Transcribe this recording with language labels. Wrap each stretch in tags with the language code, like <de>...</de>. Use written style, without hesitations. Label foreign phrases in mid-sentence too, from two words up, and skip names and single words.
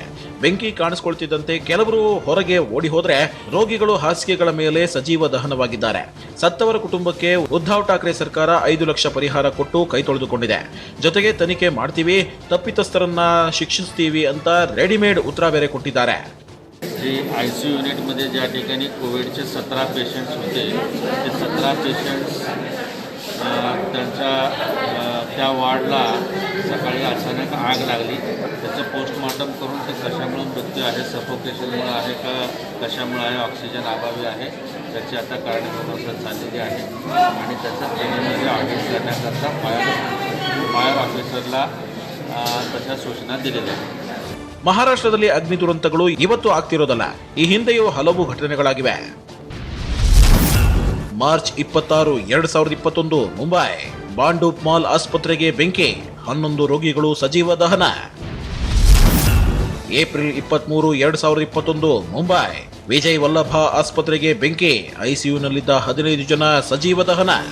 <kn>ಬೆಂಕಿ ಕಾಣಿಸಿಕೊಳ್ತಿದ್ದಂತೆ ಕೆಲವರು ಹೊರಗೆ ಓಡಿ ಹೋದ್ರೆ ರೋಗಿಗಳು ಹಾಸಿಗೆಗಳ ಮೇಲೆ ಸಜೀವ ದಹನವಾಗಿದ್ದಾರೆ. ಸತ್ತವರ ಕುಟುಂಬಕ್ಕೆ ಉದ್ಧವ್ ಠಾಕ್ರೆ ಸರ್ಕಾರ 5 ಲಕ್ಷ ಪರಿಹಾರ ಕೊಟ್ಟು ಕೈ ತೊಳೆದುಕೊಂಡಿದೆ. ಜೊತೆಗೆ तनिखे ಮಾಡ್ತೀವಿ, ತಪ್ಪಿತಸ್ಥರನ್ನ ಶಿಕ್ಷಿಸ್ತೀವಿ ಅಂತ ರೆಡಿಮೇಡ್ ಉತ್ತರ ಬೇರೆ ಕೊಟ್ಟಿದ್ದಾರೆ.</kn> <mr>ICU युनिटमध्ये ज्या ठिकाणी कोविडचे 17 पेशंट्स होते, ते 17 पेशंट्स त्यांच्या त्या वॉर्डला सकाळी अचानक आग लागली. त्याचं पोस्टमॉर्टम करून ते कशामुळे मृत्यू आहे, सफोकेशनमुळे आहे का कशामुळे आहे, ऑक्सिजन अभावी आहे, त्याची आता कारणे तपासणी चाललेली आहे आणि त्याचं प्रिलिमिनरी ऑडिट करण्याकरता फायर ऑफिसरला तशा सूचना दिलेल्या आहेत.</mr> <kn>ಮಹಾರಾಷ್ಟ್ರದಲ್ಲಿ ಅಗ್ನಿ ದುರಂತಗಳು ಇವತ್ತು ಆಗ್ತಿರೋದಲ್ಲ, ಈ ಹಿಂದೆಯೂ ಹಲವು ಘಟನೆಗಳಾಗಿವೆ. ಮಾರ್ಚ್ 26, 2021 ಮುಂಬೈ ಬಾಂಡೂಪ್ ಮಾಲ್ ಆಸ್ಪತ್ರೆಗೆ ಬೆಂಕಿ, 11 ರೋಗಿಗಳು ಸಜೀವ ದಹನ. ಏಪ್ರಿಲ್ 23, 2021 ಮುಂಬೈ ವಿಜಯ್ ವಲ್ಲಭ ಆಸ್ಪತ್ರೆಗೆ ಬೆಂಕಿ, ಐಸಿಯುನಲ್ಲಿದ್ದ 15 ಜನ ಸಜೀವ ದಹನ.</kn>